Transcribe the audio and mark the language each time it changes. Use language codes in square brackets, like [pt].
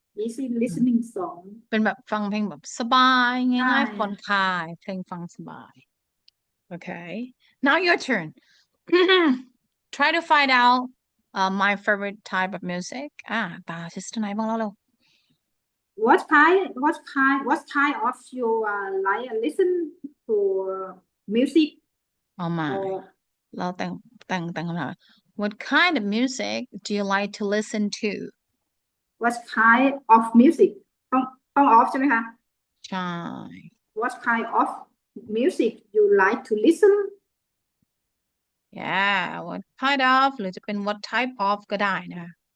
[en] easy listening song [th] เป็นแบบฟังเพลงแบบสบายง่ายๆผ่อนคลายเพลงฟังสบาย [en] okay now your turn try to find out my favorite type of music [th] ตาซิสเตอร์ไหนบ้างแล้วเร็ว [en] what kind of you like listen to music [th] เอามาเราแต่งคำถาม [en] what kind of music do you like to listen to what kind of music [th] ต้อง [en] off [th] ใช่ไหมคะ ใช่ [en] what kind of music you like to listen yeah what kind of [th] หรือจะเป็น [en] what type of [th] ก็ได้นะคะ